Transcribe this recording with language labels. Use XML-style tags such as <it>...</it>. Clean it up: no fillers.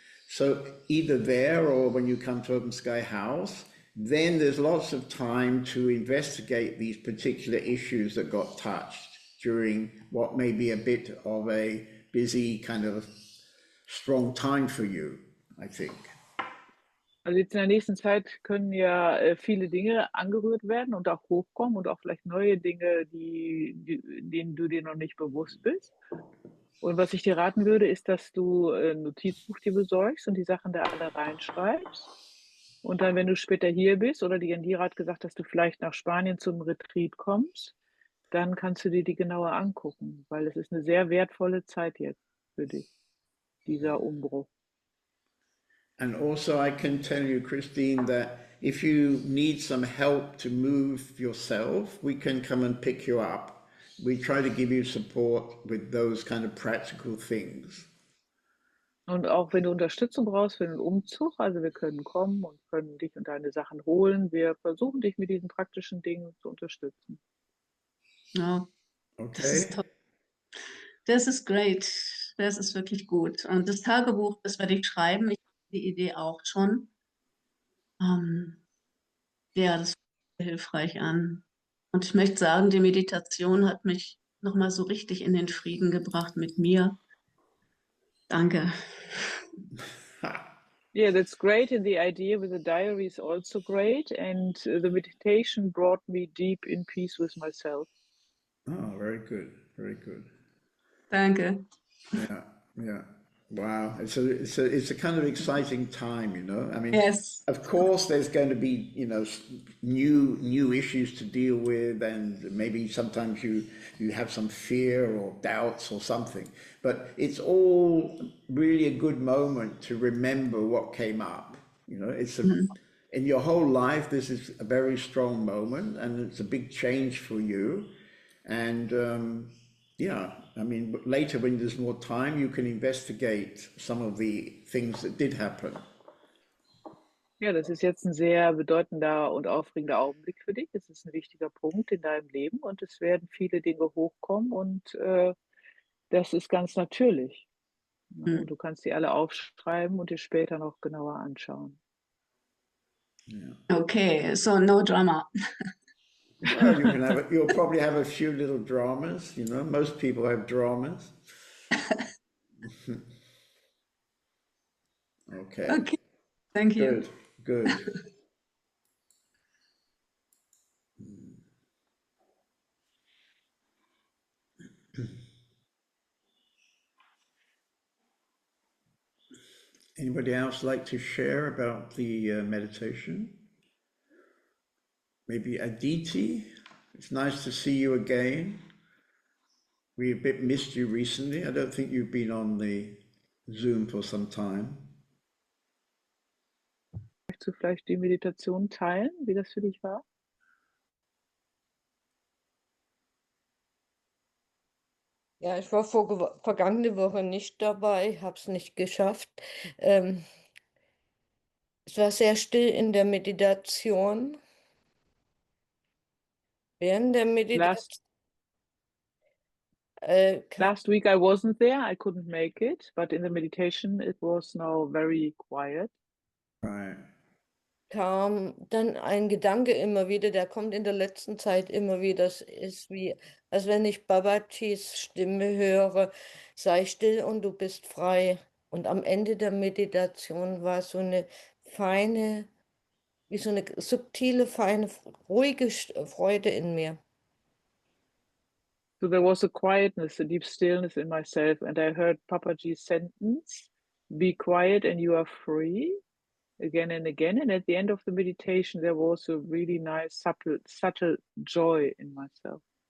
<en>So either there or when you come to Open Sky House, then there's lots of time to investigate these particular issues that got touched during what may be a bit of a busy kind of strong time for you, I think.</en> <de>Also jetzt in der nächsten Zeit können ja viele Dinge angerührt werden und auch hochkommen und auch vielleicht neue Dinge, denen du dir noch nicht bewusst bist. Und was ich dir raten würde, ist, dass du ein Notizbuch dir besorgst und die Sachen da alle reinschreibst. Und dann, wenn du später hier bist oder die Indira hat gesagt, dass du vielleicht nach Spanien zum Retreat kommst, dann kannst du dir die genauer angucken, weil es ist eine sehr wertvolle Zeit jetzt für dich, dieser Umbruch.</de> <en>And also I can tell you, Christine, that if you need some help to move yourself, we can come and pick you up. We try to give you support with those kind of practical things.</en> <de>Und auch wenn du Unterstützung brauchst für den Umzug, also wir können kommen und können dich und deine Sachen holen. Wir versuchen dich mit diesen praktischen Dingen zu unterstützen. Ja, das ist</de> <en>Okay.</en> <de>toll. Das ist great. Das ist wirklich gut. Und das Tagebuch, das werde ich schreiben. Ich habe die Idee auch schon. Ja, das fühlt sich hilfreich an. Und ich möchte sagen, die Meditation hat mich nochmal so richtig in den Frieden gebracht mit mir. Danke.</de> <en>Yeah, that's great. And the idea with the diary is also great. And the meditation brought me deep in peace with myself. Oh, very good. Very good.</en> <de>Danke.</de> <en>Yeah, yeah. Wow. It's a kind of exciting time, I mean, Yes. of course there's going to be, new issues to deal with, and maybe sometimes you have some fear or doubts or something, but it's all really a good moment to remember what came up. It's in your whole life, this is a very strong moment, and it's a big change for you. And yeah, I mean, later when there's more time, you can investigate some of the things that did happen.</en> <de>Ja, das ist jetzt ein sehr bedeutender und aufregender Augenblick für dich. Es ist ein wichtiger Punkt in deinem Leben und es werden viele Dinge hochkommen und das ist ganz natürlich. Und du kannst die alle aufschreiben und dir später noch genauer anschauen.</de> <en>Yeah. Okay, so no drama. Well, you'll probably have a few little dramas, most people have dramas. Okay. Okay, thank you. Good. Anybody else like to share about the meditation? Maybe Aditi? It's nice to see you again. We a bit missed you recently. I don't think you've been on the Zoom for some time.</en> <de>Möchtest du vielleicht die Meditation teilen, wie das für dich war? Ja, ich war vergangene Woche nicht dabei, habe es nicht geschafft. Es war sehr still in der Meditation. Während der Meditation.</de> <en>Last week I wasn't there, I couldn't make it, but in the meditation it was now very quiet. Right.</en> <de>Kam dann ein Gedanke immer wieder, der kommt in der letzten Zeit immer wieder. Das ist wie, als wenn ich Babajis Stimme höre, sei still und du bist frei. Und am Ende der Meditation war so eine feine wie so eine subtile, feine, ruhige Freude in mir.</de> <en>So there was a quietness, a deep stillness in myself, and I heard Papaji's sentence, "Be quiet and you are free," again and again. And at the end of the meditation, there was a really nice, subtle joy in myself.</en>